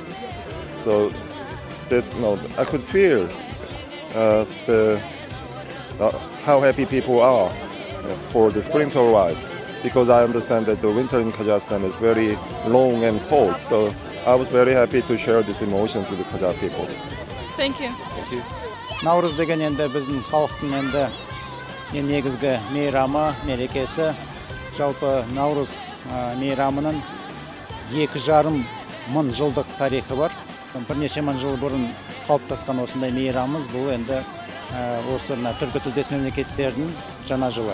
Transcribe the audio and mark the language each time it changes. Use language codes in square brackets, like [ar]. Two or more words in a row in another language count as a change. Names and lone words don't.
[en] So this, I could feel how happy people are for the spring to arrive, because I understand that the winter in Kazakhstan is very long and cold. So I was very happy to share these emotions with the Kazakh people. Thank you. Thank you. [kk] Наурыз деген енді біздің халықтың енді негізгі мейрамы, мерекесі. Жалпы Наурыз мейрамының 2,5 мың жылдық тарихы бар. Бірнеше мың жыл бұрын қалыптасқан осындай мейрамымыз бұл енді осы түркі тілдес мемлекеттердің жаңа жылы.